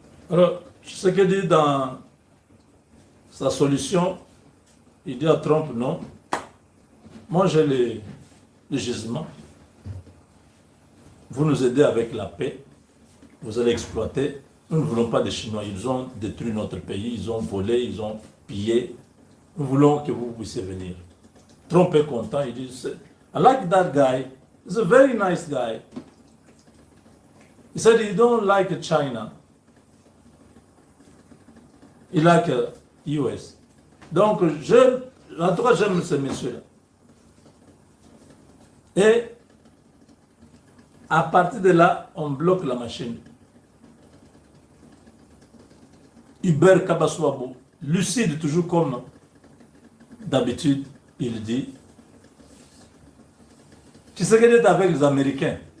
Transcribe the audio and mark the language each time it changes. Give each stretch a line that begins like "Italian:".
French: Alors, ce qu'il dit dans sa solution, il dit à Trump, non, moi j'ai les gisements, vous nous aidez avec la paix, vous allez exploiter, nous ne voulons pas des Chinois, ils ont détruit notre pays, ils ont volé, ils ont pillé, nous voulons que vous puissiez venir. Trump est content, il dit,
English: I like that guy, he's a very nice guy. He said he don't like China. He like US.
French: Donc, en tout cas, j'aime ce monsieur-là. Et à partir de là, on bloque la machine. Hubert Kabaswabo, lucide toujours comme d'habitude, il dit, tu sais qu'il est avec les Américains.